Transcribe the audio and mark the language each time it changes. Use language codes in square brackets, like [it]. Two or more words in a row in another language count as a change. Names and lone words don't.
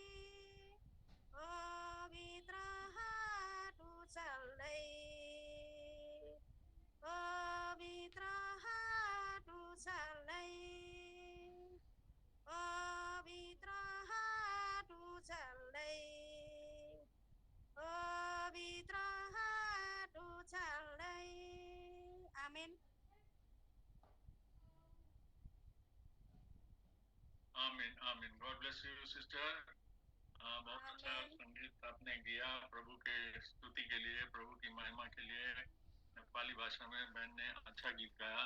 [ne] पवित्र हात उचाल्दै, पवित्र हात उचाल्दै, पवित्र हात उचाल्दै, पवित्र हात उचाल्दै। आमेन। [hi] आमीन आमीन। [en] God bless you sister. [hi] बहुत अच्छा संगीत आपने किया प्रभु के स्तुति के लिए, प्रभु की महिमा के लिए। नेपाली भाषा में बहन ने अच्छा गीत गाया।